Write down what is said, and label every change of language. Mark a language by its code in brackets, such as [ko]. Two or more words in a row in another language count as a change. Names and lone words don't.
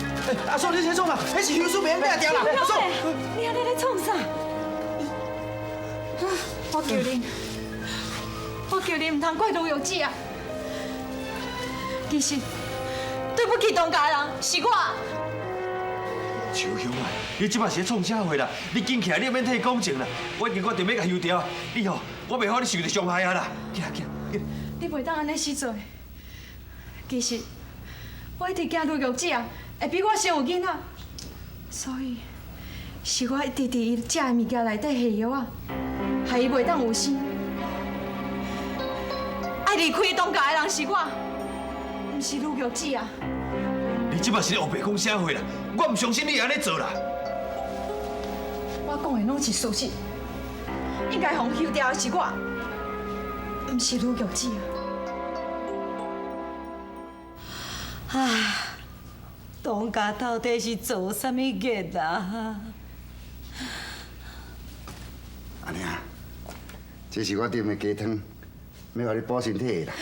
[nan] 阿叔，你在创啥？那是休书别人带掉啦。阿叔，你安尼咧创啥？我叫你唔通怪卢玉姐啊！其实对不起东家人是我。秋香啊，你即摆是咧创啥话啦？你紧起来，你免替讲情啦。我已经决定要甲休掉，你吼，我袂好你受着伤害啊啦。起来起来，起来。你袂当安尼死做。其实我一直惊卢玉姐会比我先有囡仔，所以是我一直伫伊食的物件内底下药啊，害伊袂当有生。爱离开东家的人是我，毋是卢玉姐啊。你即摆是咧黑白讲啥话啦？我唔相信你会安尼做啦。我讲的拢是事实，应该互休掉的是我，毋是卢玉姐啊。唉，东家到底是做啥物孽啊？安尼啊，这是我炖的鸡汤，要互你补身体的啦。